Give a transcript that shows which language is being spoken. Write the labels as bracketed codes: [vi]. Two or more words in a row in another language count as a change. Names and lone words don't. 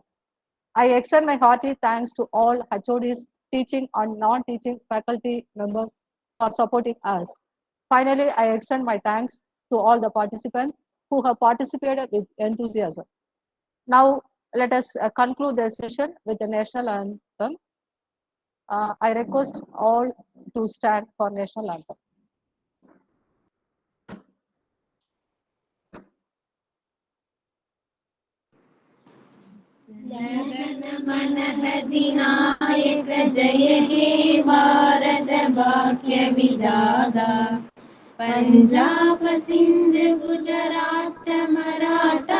[en] I extend my hearty thanks to all HODs, teaching and non-teaching faculty members for supporting us. Finally, I extend my thanks to all the participants who have participated with enthusiasm. Now, let us conclude the session with the national anthem. I request all to stand for national anthem. [bn] জনগণ মন অধিনায়ক জয় হে ভারত ভাগ্য বিধাতা পাঞ্জাব সিন্ধু গুজরাট মারাঠা